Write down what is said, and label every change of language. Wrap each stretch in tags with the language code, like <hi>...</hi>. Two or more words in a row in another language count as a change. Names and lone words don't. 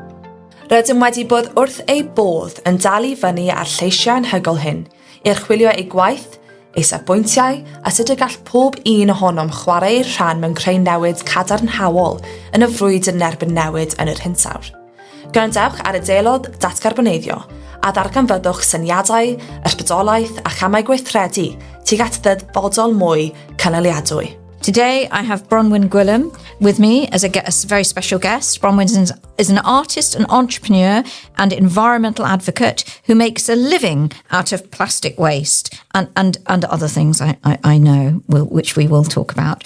<cy>Rydym wedi bod wrth ei bodd yn dal I fyny ar lleisiau anhygoel hyn I archwilio ei gwaith, ei safbwyntiau a sut y gall pob un ohonom chwarae ei rhan mewn creu newid cadarnhaol yn y frwydr yn erbyn newid yn yr hinsawdd. Gwrandewch ar y Dialog Datcarboneiddio a ddarganfyddwch syniadau, ysbrydolaeth a chamau gweithredu tuag at ddyfodol mwy cynaliadwy.</cy> <en>Today I have Bronwen Gwillim with me as a very special guest. Bronwen is an artist, an entrepreneur and environmental advocate who makes a living out of plastic waste and other things I know, which we will talk about.</en>